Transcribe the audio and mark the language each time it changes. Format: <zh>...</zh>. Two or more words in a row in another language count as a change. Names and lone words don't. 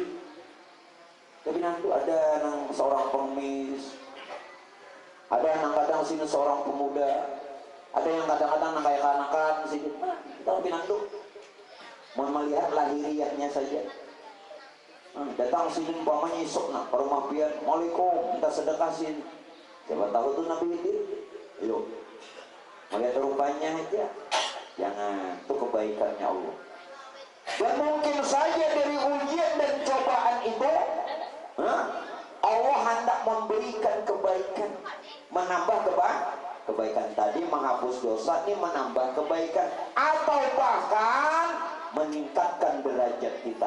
<bjn>Tapi nanti ada nang seorang pengemis, ada nang kadang sini seorang pemuda, ada yang kadang-kadang nang kayak kanakan sini.</bjn> <id>Kita lebih nanti melihat lahiriahnya saja.</id> <bjn>Datang sini umpamanya isuk nak ke rumah pian, Waalaikum, minta sedekah sini.</bjn> <id>Siapa tahu tuh Nabi Khidir. Ayo, melihat rupanya aja. Jangan, itu kebaikannya Allah. Dan mungkin saja dari ujian dan cobaan itu Allah hendak memberikan kebaikan, menambah kebaikan tadi, menghapus dosa, ini menambah kebaikan, atau bahkan meningkatkan derajat kita.</id>